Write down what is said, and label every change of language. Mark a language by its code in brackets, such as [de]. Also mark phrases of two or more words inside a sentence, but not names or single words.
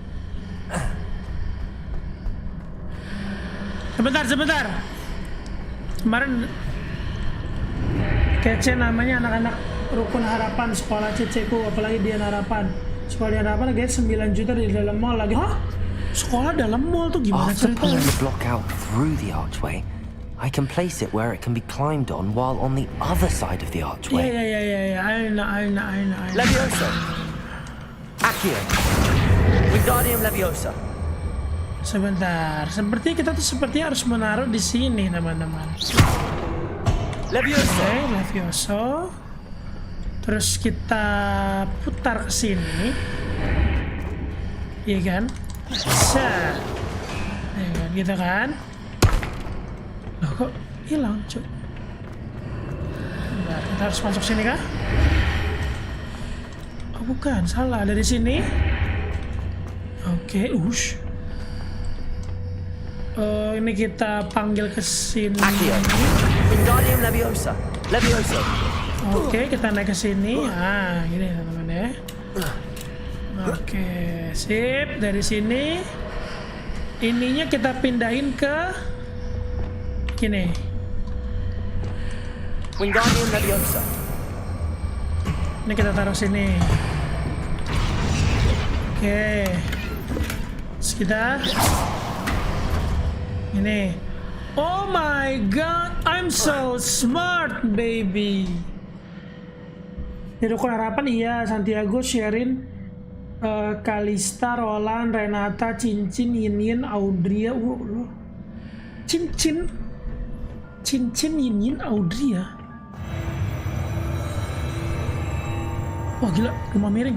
[id] Sebentar. Kemarin kece namanya anak-anak rukun harapan sekolah ceceku, apalagi dia harapan. Sekolah di harapan guys 9 juta di dalam mall lagi. Hah? Sekolah dalam mall tuh gimana [en] After pulling [id] ceritanya? [en] the block out through the archway, I can place it where it can be climbed on while on the other side of the archway. Yeah. I know. [id] Leviosa! Accio! Wingardium Leviosa! Sebentar, seperti kita tuh sepertinya harus menaruh di sini teman-teman. Leviosa! Oke, Levioso. Terus kita putar ke sini. Iya kan? Set. Iya kan, gitu kan? Loh kok hilang, cuy? Bentar, kita harus masuk sini kah? Oh bukan, salah. Dari sini. Oke, ush. Ini kita panggil ke sini. Accio! Wingardium Leviosa! Leviosa! Oke, kita naik ke sini. Ah, gini teman-teman ya. Oke, sip. Dari sini, ininya kita pindahin ke gini. Wingardium Leviosa! Ini kita taruh sini. Oke. Terus kita ini. [en] Oh my god, I'm so smart, baby. [id] Di rukun harapan iya, Santiago, Sherin, Kalista, Roland, Renata, Cincin, Yin, Audria, loh. Cincin, Yin, Audria. Wah gila, rumah miring.